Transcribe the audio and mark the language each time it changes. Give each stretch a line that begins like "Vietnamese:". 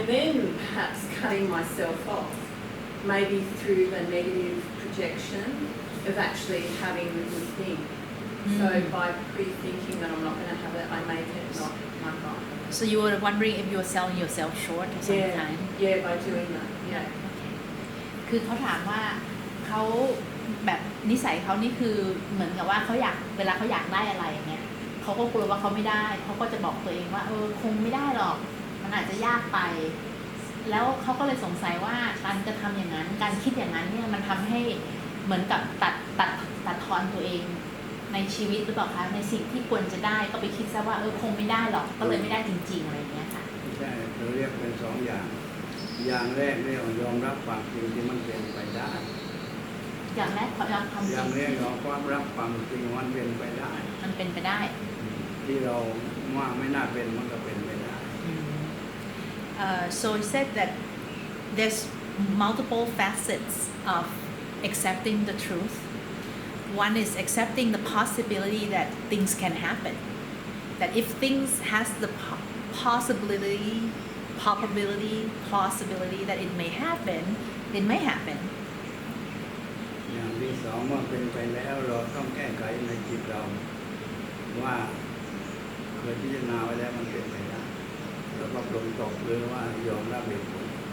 English: And then perhaps cutting myself off, maybe through the negative projection of actually having the good thing. So by pre-thinking that I'm not going to have it, I make it not my right. So you were wondering if you were selling yourself short or something? Yeah, by doing that. Yeah.
Thai: คือเขาถามว่าเขาแบบนิสัยเขานี่คือเหมือนกับว่าเขาอยากเวลาเขาอยากได้อะไรอย่างเงี้ยเขาก็กลัวว่าเขาไม่ได้เขาก็จะบอกตัวเองว่าคงไม่ได้หรอกมันอาจจะยากไปแล้วเขาก็เลยสงสัยว่าการจะทำอย่างนั้นการคิดอย่างนั้นเนี่ยมันทำให้เหมือนกับตัดทอนตัวเองในชีวิตหรือเปล่าคะในสิ่งที่ควรจะได้ก็ไปคิดซะว่าคงไม่ได้หรอกก็เลยไม่ได้จริงๆอะไรอย่างเงี้ยค่ะ ใช่เราเรียกเป็นสองอย่างอย่างแรกเรียกยอมรับความจริงที่มันเป็นไปได้ อย่างแรกยอมความจริง อย่างแรกยอมรับความจริงมันเป็นไปได้ มันเป็นไปได้ ที่เราว่าไม่น่าเป็นมันก็เป็นไปได้
English: So he said that there's multiple facets of accepting the truth. One is accepting the possibility that things can happen. That if things has the possibility that it may happen, it may happen.
Thai: อย่างที่สองเมื่อเป็นไปแล้วเราต้องแก้ไขในจิตเราว่าเคยพิจารณาไว้แล้วมันเป็นไปได้แล้วก็ปรงตกหรือว่ายอมรับเหตุผล